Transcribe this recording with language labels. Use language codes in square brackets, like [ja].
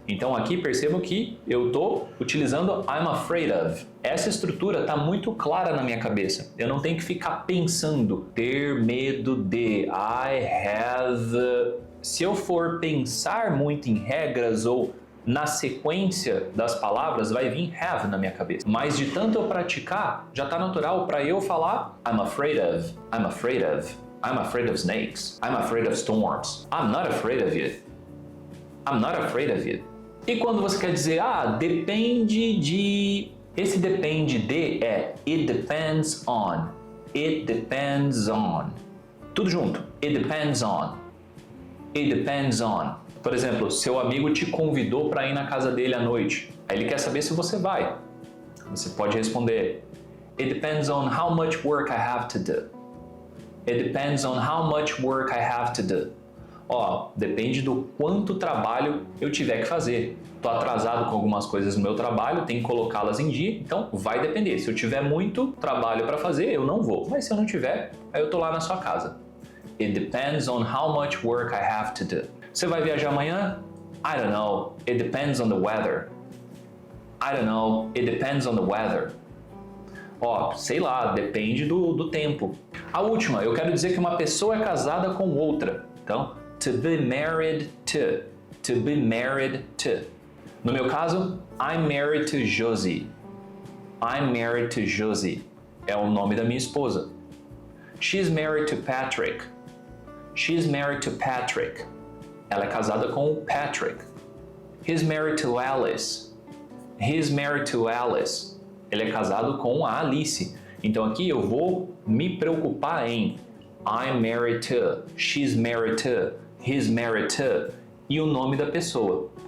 [pt] Então aqui percebam que eu estou utilizando [en] I'm afraid of. [pt] Essa estrutura está muito clara na minha cabeça. Eu não tenho que ficar pensando, ter medo de, [en] I have. [pt] Se eu for pensar muito em regras ou na sequência das palavras, vai vir have na minha cabeça. Mas de tanto eu praticar, já está natural para eu falar [en] I'm afraid of, I'm afraid of, I'm afraid of snakes, I'm afraid of storms, I'm not afraid of it, I'm not afraid of it. [pt] E quando você quer dizer, depende de... Esse depende de é [en] it depends on, it depends on. [pt] Tudo junto, [en] it depends on, it depends on. [pt] Por exemplo, seu amigo te convidou para ir na casa dele à noite. Aí ele quer saber se você vai. Você pode responder, [en] it depends on how much work I have to do. It depends on how much work I have to do. [pt] Depende do quanto trabalho eu tiver que fazer. Estou atrasado com algumas coisas no meu trabalho, tenho que colocá-las em dia, então vai depender. Se eu tiver muito trabalho para fazer, eu não vou. Mas se eu não tiver, aí eu estou lá na sua casa. [en] It depends on how much work I have to do. [pt] Você vai viajar amanhã? [en] I don't know. It depends on the weather. I don't know. It depends on the weather. [pt] Sei lá, depende do tempo. A última, eu quero dizer que uma pessoa é casada com outra. [en] Então, to be married to. To be married to. [pt] No meu caso, [en] I'm married to Josie. I'm married to Josie. [pt] É o nome da minha esposa. [en] She's married to Patrick. She's married to Patrick. [pt] Ela é casada com o Patrick. [en] He's married to Alice. He's married to Alice. [pt] Ele é casado com a Alice. Então aqui eu vou me preocupar em I'm married to, she's married to, he's married to e o nome da pessoa.